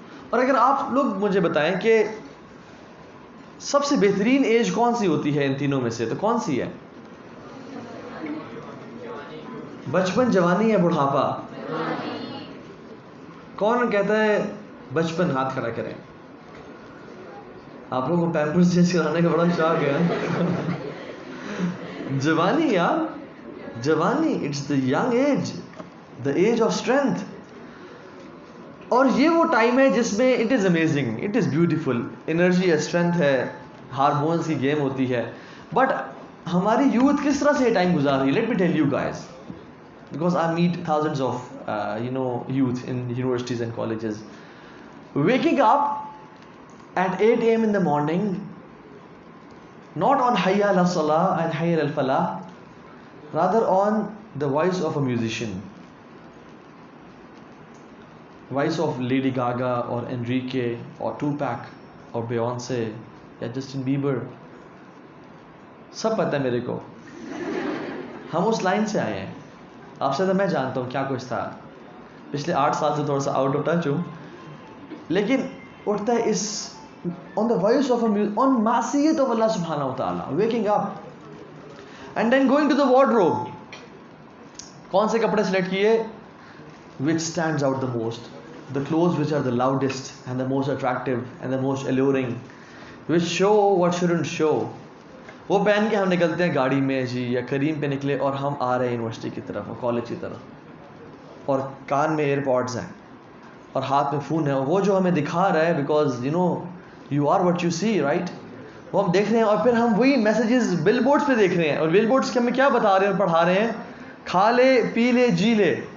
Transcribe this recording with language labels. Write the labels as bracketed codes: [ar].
[ur] اور اگر آپ لوگ مجھے بتائیں کہ سب سے بہترین ایج کون سی ہوتی ہے ان تینوں میں سے, تو کون سی ہے؟ بچپن, جوانی یا بڑھاپا؟ کون کہتا ہے بچپن؟ ہاتھ کھڑا کریں. آپ لوگوں کو پیمپرز چینج کرانے کا بڑا شوق ہے. [en] جوانی یار, جوانی, it's the young age, the age of strength. [ur] اور یہ وہ ٹائم ہے جس میں [en] it is amazing, it is beautiful, [ur] energy ہے, اسٹرینتھ ہے, ہارمونس کی گیم ہوتی ہے. [en] but [ur] ہماری یوتھ کس طرح سے یہ ٹائم گزار رہی ہے, [en] Let me tell you guys, because I meet thousands of youth in universities and colleges. Waking up at 8 a.m. in the morning, not on [ar] hayya ala salah and hayya al falah, [en] rather on the voice of a musician, voice of Lady Gaga or Enrique or Tupac or Beyonce یا Justin Bieber. [ur] سب پتہ ہے میرے کو, ہم اس line سے آئے ہیں. آپ سے تو میں جانتا ہوں کیا کچھ تھا, پچھلے 8 سال سے تھوڑا سا آؤٹ آف ٹچ ہوں, لیکن اٹھتا ہے اس [en] on the voice of a music, [ur] on معصیت of اللہ سبحانہ و تعالیٰ, [en] waking up and then going to the wardrobe. [ur] کون سے کپڑے سلیکٹ کیے [en] which stands out the most, the clothes which are the loudest and the most attractive and the most alluring, which show what shouldn't show. [ur] وہ پہن کے ہم نکلتے ہیں گاڑی میں جی, یا کریم پہ نکلے اور ہم آ رہے ہیں یونیورسٹی کی طرف اور کالج کی طرف, اور کان میں ایئر پوڈز ہیں اور ہاتھ میں فون ہے, اور وہ جو ہمیں دکھا رہا ہے [en] because you know you are what you see right, [ur] وہ ہم دیکھ رہے ہیں, اور پھر ہم وہی میسیجز بل بورڈس پہ دیکھ رہے ہیں, اور بل بورڈس کے ہمیں کیا بتا رہے ہیں اور پڑھا رہے ہیں, کھا لے پی لے جی لے.